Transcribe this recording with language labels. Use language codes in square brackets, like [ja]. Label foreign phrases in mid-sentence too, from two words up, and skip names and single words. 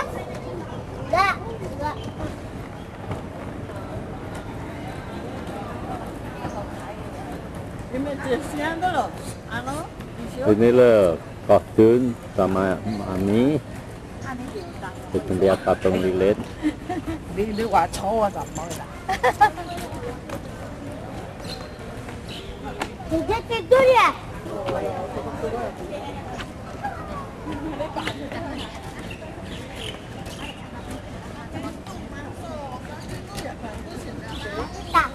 [id] Enggak. Image-nya tuh loh, ini loh kostum sama mami. Itu lihat patung lilit. [yue] 你話錯啊就唔好啦。 [id] Dia tidur ya? Tak.